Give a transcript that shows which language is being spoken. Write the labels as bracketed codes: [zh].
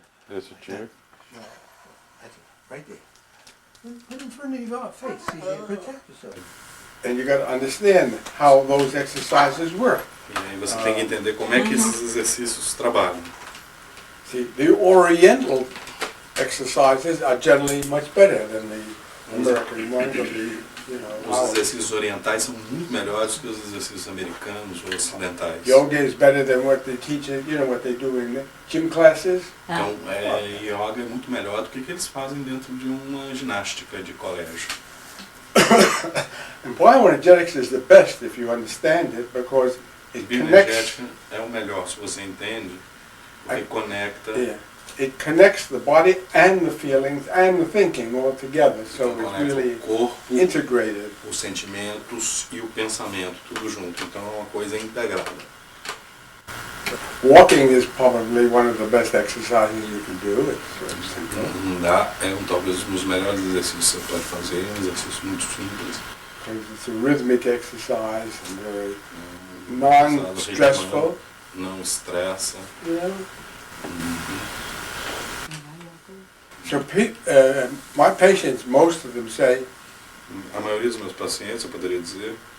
[pt] Esse tiro. [en] Right there. Put in front of your face. See, you protect yourself. And you got to understand how those exercises work. [pt] E aí você tem que entender como é que esses exercícios trabalham. [en] See, the Oriental exercises are generally much better than the American ones. Of the, you know, [pt] Os exercícios orientais são muito melhores que os exercícios americanos ou ocidentais. [en] yoga is better than what they teach. You know what they do in the gym classes. [pt] Então, yoga é muito melhor do que eles fazem dentro de uma ginástica de colégio. [en] And bioenergetics is the best if you understand it because it connects. [pt] Bioenergética é o melhor se você entende, porque conecta [en] Yeah. it connects the body and the feelings and the thinking all together, so [pt] Então, [en] it's [pt] conecta [en] really [pt] o corpo, [en] integrated. [pt] os sentimentos e o pensamento, tudo junto. Então é uma coisa integrada. [en] Walking is probably one of the best exercises you can do. It's very simple. [pt] Andar é talvez um dos melhores exercícios que você pode fazer, é um exercício muito simples. [en] Because it's a rhythmic exercise and very [pt] Ritmando, non-stressful. Não estressa. [en] You know? So my patients, most of them say, [pt] A maioria dos meus pacientes, eu poderia dizer,